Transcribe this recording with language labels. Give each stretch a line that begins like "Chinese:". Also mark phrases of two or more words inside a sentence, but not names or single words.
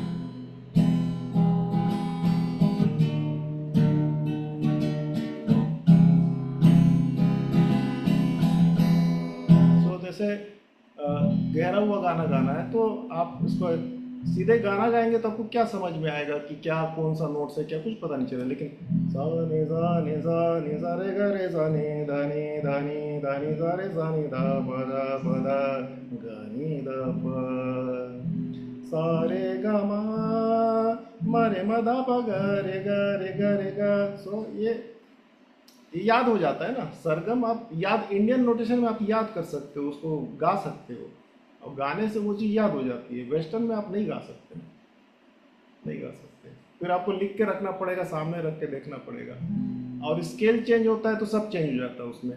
Hindi: सो जैसे गहरा हुआ गाना गाना है, तो आप उसको सीधे गाना गाएंगे तो आपको क्या समझ में आएगा कि क्या कौन सा नोट से क्या, कुछ पता नहीं चलेगा। लेकिन सा नि सा रे ग रे सा नि धा नि सा रे सा नि धा प दा ग नि ध प सा रे ग म रे म धा प ग रे ग रे ग रे ग। सो ये याद हो जाता है ना, सरगम आप याद,
English: Indian notation
Hindi: में आप याद कर सकते हो, उसको गा सकते हो, और गाने से वो चीज़ याद हो जाती है। वेस्टर्न में आप नहीं गा सकते, नहीं गा सकते, फिर आपको लिख के रखना पड़ेगा, सामने रख के देखना पड़ेगा, और
English: scale change
Hindi: होता है तो सब चेंज हो जाता है उसमें।